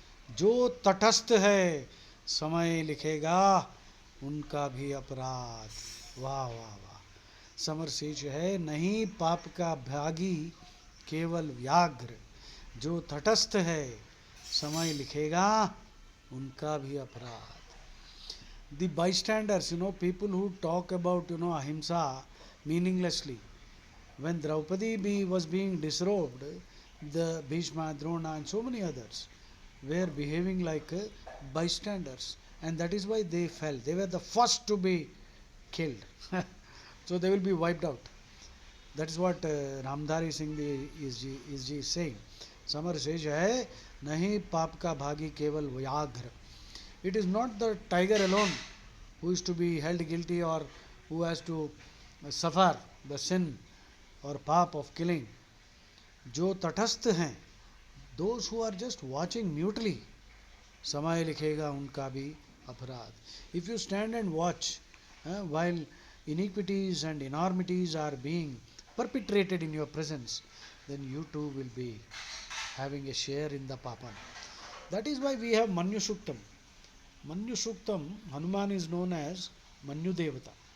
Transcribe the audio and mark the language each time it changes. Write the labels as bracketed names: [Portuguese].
[Hindi] जो तटस्थ है समय लिखेगा उनका भी अपराध। वाह वाह वाह। समर शेष है, नहीं पाप का भागी केवल व्याघ्र। जो तटस्थ है समय लिखेगा उनका भी अपराध. [English] The bystanders, people who talk about, ahimsa meaninglessly. When Draupadi was being disrobed, the Bhishma, Drona, and so many others were behaving like bystanders, and that is why they fell. They were the first to be killed, so they will be wiped out. That is what Ramdhari Singh is saying. [Hindi] Summer शेष है नहीं पाप का भागी केवल व्याघ्र. [English] It is not the tiger alone who is to be held guilty or who has to suffer the sin or paap of killing. [Hindi] जो तटस्थ हैं, [English] those who are just watching mutely, [Hindi] समय लिखेगा उनका भी अपराध. [English] If you stand and watch while iniquities and enormities are being perpetrated in your presence, then you too will be having a share in the papan. That is why we have Manyu Suktam. Manyu Suktam, Hanuman is known as Manyu Devata.